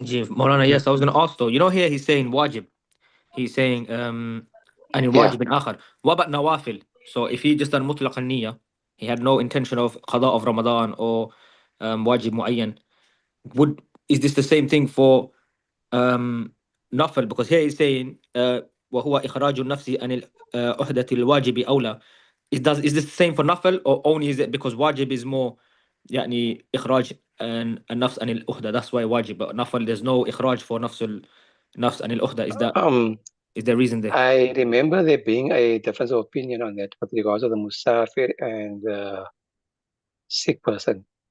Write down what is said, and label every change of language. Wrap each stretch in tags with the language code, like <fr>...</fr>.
<en>Moulana, yes, I was going to ask though. You know, here he's saying wajib. He's saying and wajib in akhar. What about nawafil? So if he just done mutlaq al-niyya, he had no intention of qada of Ramadan or wajib muayyan, is this the same thing for nafil? Because here he's saying</en> <ar>وهو إخراج النفس عن أهدة الواجب أولى.</ar> <en>Is this the same for nafil, or only is it because wajib is more</en> <ar>يعني إخراج النفس عن الأهدة,</ar> <en>that's why wajib, but nafil there's no إخراج for</en> <ar>نفس عن الأهدة?</ar> <en>Is there reason there? I remember there being a difference of opinion on that with regards to the musafir and the sick person.</en>